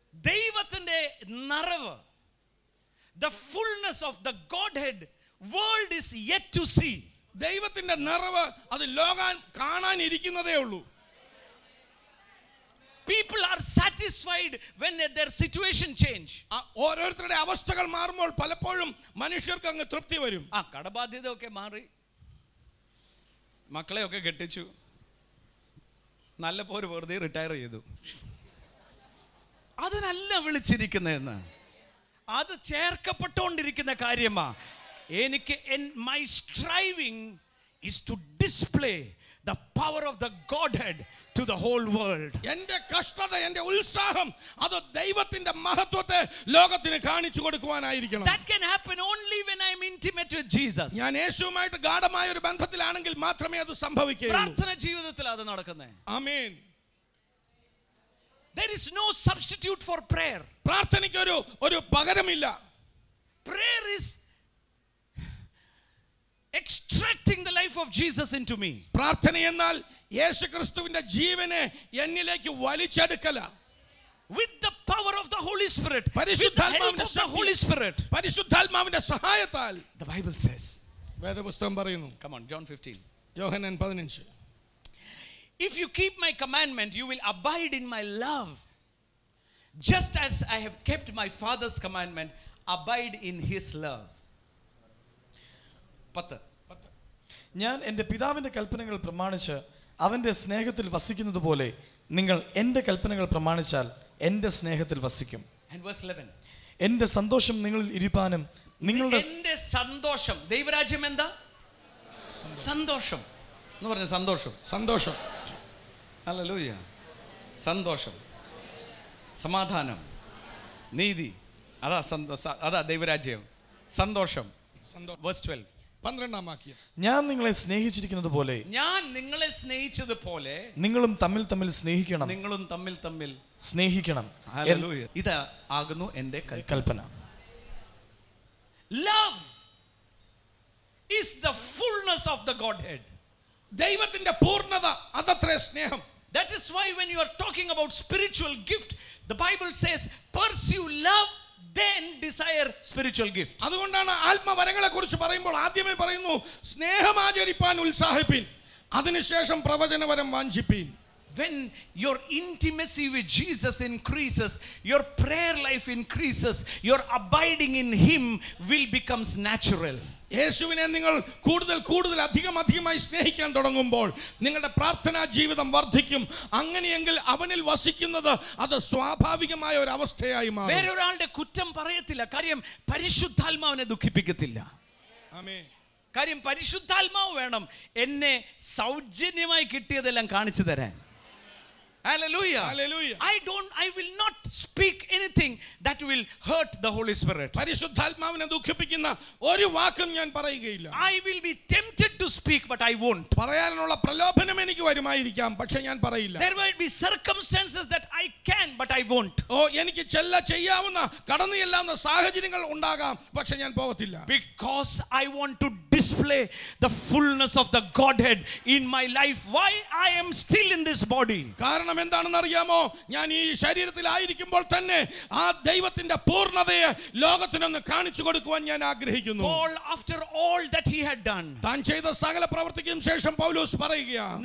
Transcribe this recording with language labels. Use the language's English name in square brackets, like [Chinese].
[Malayalam] ദൈവത്തിൻ്റെ നിറവ്, [English] the fullness of the Godhead, world is yet to see. [Malayalam] ദൈവത്തിന്റെ നിറവ് അത് ലോകം കാണാനിരിക്കുന്നതേ ഉള്ളൂ. [English] People are satisfied when their situation change. [Malayalam] ഓരോരുത്തരുടെ അവസ്ഥകൾ മാറുമ്പോൾ പലപ്പോഴും മനുഷ്യർക്ക് അങ്ങ് തൃപ്തി വരും. കടബാധ്യതയൊക്കെ മാറി, മക്കളെയൊക്കെ കെട്ടിച്ചു, നല്ല പോലെ വെറുതെ റിട്ടയർ ചെയ്തു. അതിനല്ല വിളിച്ചിരിക്കുന്നതെന്ന്, അത് ചേർക്കപ്പെട്ടുകൊണ്ടിരിക്കുന്ന കാര്യമാ. [English] എനിക്ക് my striving is to display the power of the Godhead to the whole world. [Malayalam] എൻ്റെ കഷ്ടത, എൻ്റെ ഉത്സാഹം അത് ദൈവത്തിന്റെ മഹത്വത്തെ ലോകത്തിന് കാണിച്ചു കൊടുക്കുവാനായിരിക്കണം. [English] That can happen only when I am intimate with Jesus. [Malayalam] ഞാൻ യേശുവുമായിട്ട് ഗാഢമായ ഒരു ബന്ധത്തിലാണെങ്കിൽ മാത്രമേ അത് സംഭവിക്കുകയുള്ളൂ. പ്രാർത്ഥന ജീവിതത്തിൽ അത് നടക്കുന്നേ. ആമേൻ. [English] There is no substitute for prayer. [Malayalam] പ്രാർത്ഥനയ്ക്ക് ഒരു പകരമില്ല. [English] Prayer is extracting the life of Jesus into me. [Malayalam] പ്രാർത്ഥന എന്നാൽ യേശുക്രിസ്തുവിന്റെ ജീവനെ എന്നിലേക്ക് വലിച്ചെടുക്കല. [English] With the power of the Holy Spirit. [Malayalam] പരിശുദ്ധാത്മാവിന്റെ [English] the Holy Spirit. [Malayalam] പരിശുദ്ധാത്മാവിന്റെ സഹായത്താൽ. [English] The Bible says. [Malayalam] വേദപുസ്തകം പറയുന്നു. [English] Come on, John 15. [Malayalam] Yohannan 15. [English] If you keep my commandment, you will abide in my love. Just as I have kept my Father's commandment, abide in his love. 10. [Malayalam] ഞാൻ എൻ്റെ പിതാവിൻ്റെ കൽപ്പനകൾ പ്രമാണിച്ച് അവൻ്റെ സ്നേഹത്തിൽ വസിക്കുന്നത് പോലെ നിങ്ങൾ എൻ്റെ കൽപ്പനകൾ പ്രമാണിച്ചാൽ എൻ്റെ സ്നേഹത്തിൽ വസിക്കും. [English] And verse 11. [Malayalam] എൻ്റെ സന്തോഷം നിങ്ങളിൽ ഇരിപ്പാനും നിങ്ങളുടെ എൻ്റെ സന്തോഷം. ദൈവരാജ്യം എന്താ? സന്തോഷം എന്ന് പറഞ്ഞ സന്തോഷം. സന്തോഷം. ഹല്ലേലൂയ. സന്തോഷം, സമാധാനം, നീതി, അതാ ദൈവരാജ്യം. സന്തോഷം. [English] Verse 12. [Malayalam] 12-ാം വാക്യം. ഞാൻ നിങ്ങളെ സ്നേഹിച്ചിരിക്കുന്നത് പോലെ ഞാൻ നിങ്ങളെ സ്നേഹിച്ചതുപോലെ നിങ്ങളും തമ്മിൽ തമ്മിൽ സ്നേഹിക്കണം. നിങ്ങളും തമ്മിൽ തമ്മിൽ സ്നേഹിക്കണം. ഹല്ലേലൂയ. ഇത് ആകുന്നു എൻ്റെ കൽപ്പന. [English] Love is the fullness of the Godhead. [Malayalam] ദൈവത്തിന്റെ പൂർണ്ണത അതത്രേ സ്നേഹം. [English] That is why when you are talking about spiritual gift, the Bible says pursue love, then desire spiritual gift. [Malayalam] അതുകൊണ്ടാണ് ആത്മവരങ്ങളെ കുറിച്ച് പറയുമ്പോൾ ആദ്യമേ പറയുന്നു സ്നേഹം ആചരിപ്പാൻ ഉത്സാഹിപ്പിൻ, അതിനുശേഷം പ്രവചനവരം വാഞ്ചിപ്പിൻ. [English] When your intimacy with Jesus increases, your prayer life increases, your abiding in him will becomes natural. [Malayalam] യേശുവിനെ നിങ്ങൾ കൂടുതൽ അധികമായി സ്നേഹിക്കാൻ തുടങ്ങുമ്പോൾ നിങ്ങളുടെ പ്രാർത്ഥനാ ജീവിതം വർദ്ധിക്കും. അങ്ങനെയെങ്കിൽ അവനിൽ വസിക്കുന്നത് അത് സ്വാഭാവികമായ ഒരു അവസ്ഥയായി മാറും. വേറൊരാളുടെ കുറ്റം പറയത്തില്ല, കാര്യം പരിശുദ്ധാത്മാവിനെ ദുഃഖിപ്പിക്കത്തില്ല. ആമേൻ. കാര്യം പരിശുദ്ധാത്മാവ് വേണം എന്നെ സൗജന്യമായി കിട്ടിയതെല്ലാം കാണിച്ചു തരാൻ. [English] Hallelujah. Hallelujah. I will not speak anything that will hurt the Holy Spirit. [Malayalam] പരിശുദ്ധാത്മാവിനെ ദുഃഖിപ്പിക്കുന്ന ഒരു വാക്കും ഞാൻ പറയുകയില്ല. [English] I will be tempted to speak but I won't. [Malayalam] പറയാനുള്ള പ്രലോഭനം എനിക്ക് വരുമായിരിക്കാം, പക്ഷേ ഞാൻ പറയില്ല. [English] There might be circumstances that I can but I won't. [Malayalam] എനിക്ക് ചെയ്യാവുന്ന കടന്നു ചെല്ലാവുന്ന സാഹചര്യങ്ങൾ ഉണ്ടാകാം, പക്ഷേ ഞാൻ പോകത്തില്ല. [English] Because I want to display the fullness of the Godhead in my life. Why I am still in this body? [Malayalam] കാരണം എന്താണെന്ന് അറിയാമോ? ഞാൻ ഈ ശരീരത്തിലായിരിക്കുമ്പോൾ തന്നെ ആ ദൈവത്തിന്റെ പൂർണ്ണതയെ ലോകത്തിനൊന്ന് കാണിച്ചു കൊടുക്കുവാൻ ഞാൻ ആഗ്രഹിക്കുന്നു. [English] Paul, after all that he had done, [Malayalam] താൻ ചെയ്ത സകല പ്രവൃത്തിക്കും ശേഷം പൗലോസ് പറയുകയാണ്,